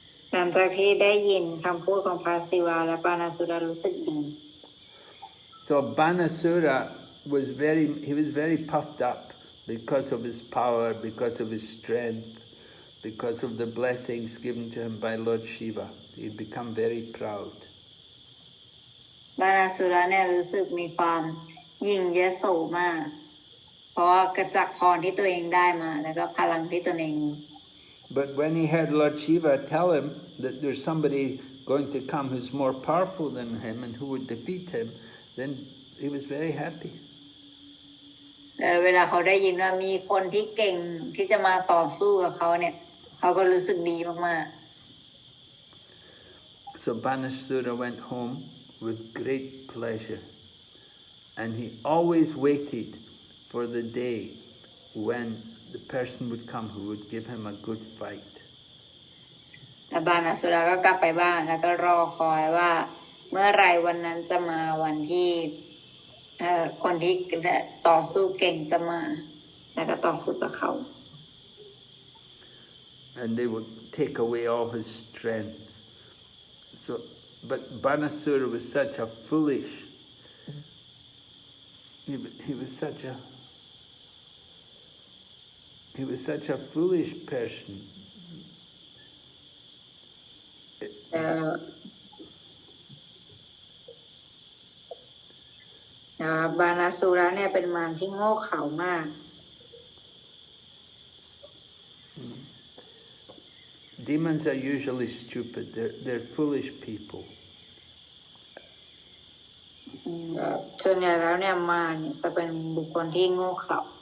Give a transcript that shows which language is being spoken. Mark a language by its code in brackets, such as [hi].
[th] หลังจากที่ได้ยินคำพูดของพระศิวะและปานาสุรารู้สึกดี [en] So Banasura was very puffed up because of his power, because of his strength, because of the blessings given to him by Lord Shiva. He'd become very proud. [th] บานาสุราเนี่ยรู้สึกมีความยิ่งยโสมากเพราะว่ากระจักพรที่ตัวเองได้มาแล้วก็พลังที่ตัวเองมี [en] But when he heard Lord Shiva tell him that there's somebody going to come who's more powerful than him and who would defeat him, then he was very happy. [th] เวลาเขาได้ยินว่ามีคนที่เก่งที่จะมาต่อสู้กับเขาเนี่ยเขาก็รู้สึกดีมาก [en] So Banasura went home with great pleasure, and he always waited for the day when the person would come who would give him a good fight. [th] ๆแล้วบานาสุราก็กลับไปบ้านแล้วก็รอคอยว่าเมื่อไรวันนั้นจะมาวันที่คนที่ต่อสู้เก่งจะมาแล้วก็ต่อสู้กับเขา [en] And they would take away all his strength. But Banasura was such a foolish. He was such a foolish person. [th] บานาสุราเนี่ยเป็นมารที่โง่เขลามาก [en] Demons are usually stupid. They're foolish people. [th] ส่วนใหญ่แล้วเนี่ยมารเนี่ยจะเป็นบุคคลที่โง่เขลา